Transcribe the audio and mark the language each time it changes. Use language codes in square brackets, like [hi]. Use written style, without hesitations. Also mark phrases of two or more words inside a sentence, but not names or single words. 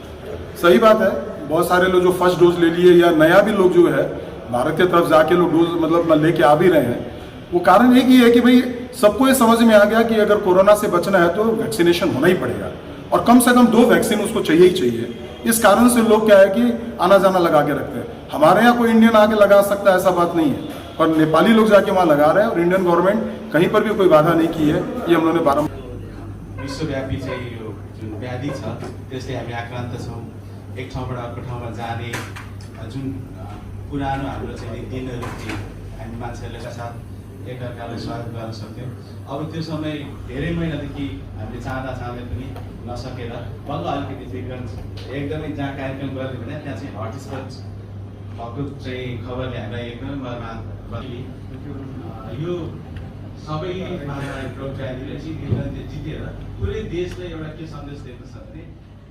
[hi] सही बात है, बहुत सारे लोग जो [en] first dose [hi] ले लिए या नया भी लोग जो है भारत की तरफ जाके लोग डोज मतलब लेके आ भी रहे हैं, वो कारण एक ही है कि भाई सबको ये समझ में आ गया कि अगर कोरोना से बचना है तो वैक्सीनेशन होना ही पड़ेगा और कम से कम 2 वैक्सीन उसको चाहिए ही चाहिए। इस कारण से लोग क्या है कि आना जाना लगा के रखते हैं। हमारे यहाँ कोई इंडियन आके लगा सकता है ऐसा बात नहीं है, पर नेपाली लोग जाके वहाँ लगा रहे हैं और [en] Indian government [hi] कहीं पर भी कोई बाधा नहीं की है। ये हम लोगों ने बारम्बार [ne] विश्वव्यापी चाहिँ यो जुन व्याधि छ त्यसले हामी आक्रान्त छौँ। एक ठाउँबाट अर्को ठाउँमा जाने जुन पुरानो हाम्रो चाहिँ दिनहरू थिए, हामी मान्छेहरूले साथ एकअर्कालाई स्वागत गर्न सक्थ्यौँ। अब त्यो समय धेरै महिनादेखि हामीले चाहँदै पनि नसकेर बल्ल अलिकति फ्रिक्वेन्स एकदमै जहाँ कार्यक्रम गर्ने भने त्यहाँ चाहिँ हटस्पट भएको चाहिँ खबरले हामीलाई एकदमै यो सबै महामारी प्रक्रियाले जितेर पुरै देशलाई एउटा के सन्देश दिएको छ भने